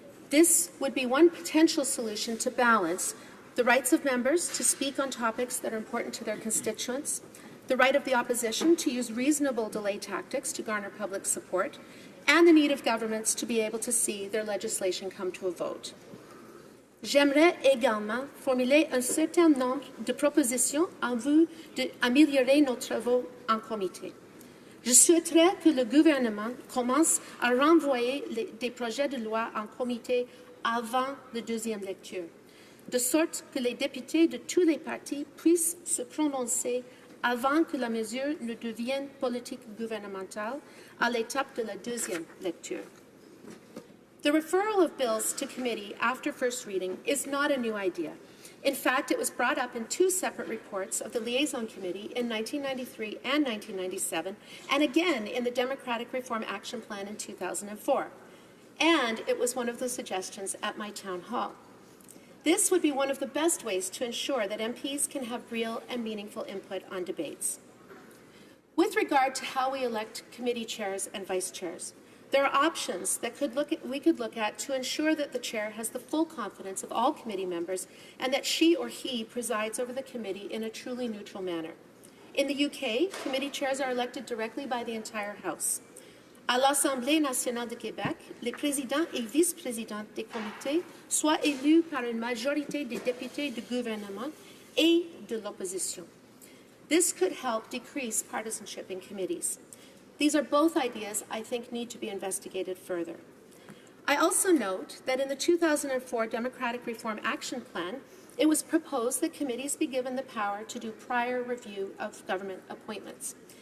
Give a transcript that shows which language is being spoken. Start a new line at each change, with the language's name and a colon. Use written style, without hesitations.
English: This would be one potential solution to balance the rights of members to speak on topics that are important to their constituents, the right of the opposition to use reasonable delay tactics to garner public support, and the need of governments to be able to see their legislation come to a vote.
French: J'aimerais également formuler un certain nombre de propositions en vue d'améliorer nos travaux en comité. Je souhaiterais que le gouvernement commence à renvoyer des projets de loi en comité avant la deuxième lecture, de sorte que les députés de tous les partis puissent se prononcer avant que la mesure ne devienne politique gouvernementale à l'étape de la deuxième lecture.
English: The referral of bills to committee after first reading is not a new idea. In fact, it was brought up in two separate reports of the Liaison Committee in 1993 and 1997, and again in the Democratic Reform Action Plan in 2004. And it was one of the suggestions at my town hall. This would be one of the best ways to ensure that MPs can have real and meaningful input on debates. With regard to how we elect committee chairs and vice chairs, there are options that we could look at to ensure that the chair has the full confidence of all committee members and that she or he presides over the committee in a truly neutral manner. In the UK, committee chairs are elected directly by the entire House.
French: À l'Assemblée nationale de Québec, les présidents et vice-présidents des comités soient élus par une majorité des députés du gouvernement et de l'opposition.
English: This could help decrease partisanship in committees. These are both ideas I think need to be investigated further. I also note that in the 2004 Democratic Reform Action Plan, it was proposed that committees be given the power to do prior review of government appointments.